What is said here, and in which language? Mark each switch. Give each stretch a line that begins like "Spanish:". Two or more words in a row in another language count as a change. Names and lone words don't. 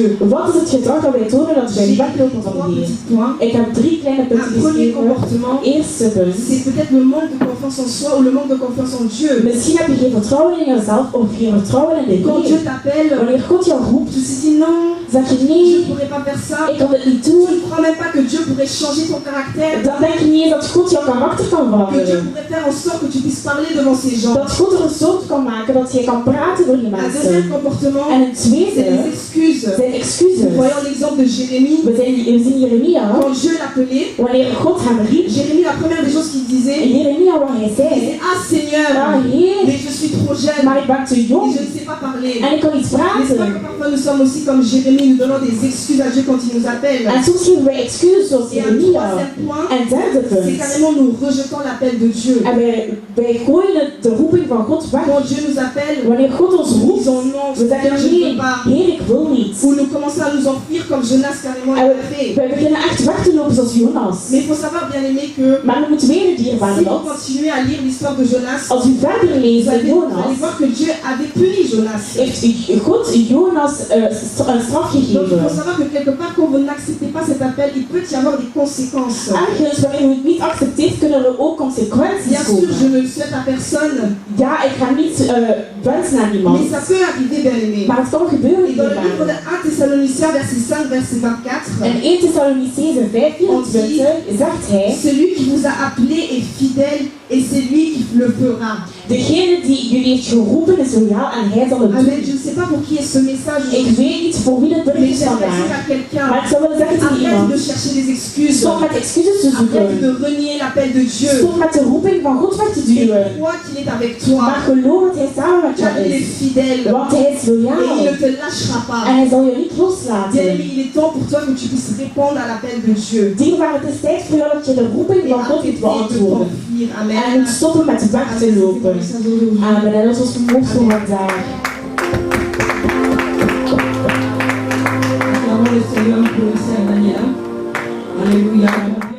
Dutch: Wat is het gedrag dat wij tonen dat wij weglopen van de
French: Trois
Dutch: Heer?
French: petits points.
Dutch: Ik heb 3 kleine
French: Un
Dutch: punten
French: premier
Dutch: geschreven.
French: comportement,
Dutch: Eerste punt.
French: c'est peut-être le manque de confiance en soi ou le manque de confiance en Dieu.
Dutch: Misschien heb je geen vertrouwen in jezelf of geen vertrouwen in de
French: Quand Dieu
Dutch: Heer.
French: t'appelle,
Dutch: Wanneer God jou roept,
French: tu te dis non,
Dutch: zeg je
French: je ne
Dutch: nee,
French: pourrais pas faire ça.
Dutch: ik kan dit niet
French: Tu
Dutch: doen.
French: ne crois même pas que Dieu pourrait changer ton caractère.
Dutch: Dan denk je niet eens dat God jouw karakter kan
French: Que Dieu
Dutch: veranderen.
French: pourrait faire en sorte que tu puisses parler devant ces gens.
Dutch: Dat God er een soort kan maken dat je kan praten voor die
French: Un deuxième
Dutch: mensen.
French: comportement,
Dutch: En een
French: c'est
Dutch: tweede
French: les excuses.
Dutch: zijn excuses.
French: Voyons l'exemple de Jérémie.
Dutch: We zien Jeremia.
French: Quand Dieu l'appelait,
Dutch: Wanneer God hem riep,
French: Jérémie, la première des choses qu'il disait,
Dutch: Jeremia wat hij
French: il
Dutch: zei,
French: disait, ah Seigneur,
Dutch: ah Heer,
French: mais je suis trop jeune
Dutch: maar ik ben te
French: et
Dutch: jong
French: je ne sais pas parler.
Dutch: en ik kan niet
French: N'est-ce pas que
Dutch: praten.
French: parfois nous sommes aussi comme Jérémie, nous donnons des excuses à Dieu quand il nous appelle.
Dutch: En soms geven wij excuses zoals
French: Et un
Dutch: Jeremia.
French: troisième point,
Dutch: En derde
French: c'est
Dutch: punt.
French: carrément nous rejetons l'appel de Dieu.
Dutch: En wij gooien de roeping van God weg.
French: Quand Dieu nous appelle,
Dutch: Wanneer God ons
French: nous
Dutch: roept,
French: disons non,
Dutch: we
French: Seigneur,
Dutch: zeggen
French: je ne
Dutch: nee,
French: peux pas.
Dutch: Heer, ik wil niet.
French: Ou nous commençons à nous enfuir comme Jonas carrément
Dutch: En
French: l'a fait.
Dutch: wij beginnen echt weg te lopen zoals Jonas.
French: Mais il faut savoir, bien aimé, que
Dutch: Maar we moeten weten,
French: si
Dutch: dierbare
French: vous
Dutch: dat,
French: continuez à lire l'histoire de Jonas,
Dutch: als u verder
French: vous
Dutch: leest in
French: allez
Dutch: Jonas,
French: voir que Dieu avait puni Jonas.
Dutch: heeft God Jonas een straf
French: Donc il faut
Dutch: gegeven.
French: savoir que quelque part, quand vous n'acceptez pas cet appel, il peut y avoir des conséquences.
Dutch: Ergens wanneer u het niet accepteert, kunnen er ook consequenties
French: Bien sûr, je
Dutch: komen.
French: ne le souhaite à personne,
Dutch: Ja, ik ga niet wensen aan iemand.
French: mais ça peut arriver, bien aimé.
Dutch: Maar het kan gebeuren,
French: Et dans le livre de
Dutch: dierbare.
French: 1 Thessaloniciens, verset 5, verset 24,
Dutch: In 1 Thessalonicenzen 5:24 zegt hij,
French: celui qui vous a appelé est fidèle et c'est lui qui le fera.
Dutch: degene die jullie heeft geroepen is loyaal en hij zal het
French: Amen.
Dutch: doen.
French: Je ne sais pas pour qui est ce message
Dutch: Ik
French: aujourd'hui,
Dutch: weet niet voor wie dit bericht
French: mais
Dutch: is
French: j'aimerais dire
Dutch: vandaag.
French: à quelqu'un,
Dutch: Maar ik zou willen zeggen tegen
French: arrête
Dutch: iemand,
French: de chercher des excuses,
Dutch: stop met excuses te
French: arrête
Dutch: zoeken.
French: de renier l'appel de Dieu,
Dutch: Stop met de roeping van God weg te
French: et
Dutch: duwen.
French: crois qu'il est avec toi,
Dutch: Maar geloof dat hij samen met
French: car
Dutch: jou
French: il est
Dutch: is.
French: fidèle
Dutch: Want hij is
French: et il ne
Dutch: loyaal.
French: te lâchera pas.
Dutch: En hij zal je niet
French: Bien
Dutch: loslaten.
French: aimé, il est temps pour toi que tu puisses répondre à l'appel de Dieu.
Dutch: Dierbaar, het is tijd voor jou dat je de roeping
French: Et
Dutch: van God
French: arrêter
Dutch: moet
French: de
Dutch: beantwoorden.
French: t'enfuir. Amen.
Dutch: En moet stoppen met weg te lopen. Amen. En dat was de moed voor vandaag.
French: Acclamons le Seigneur pour le Seigneur Daniela. Alléluia.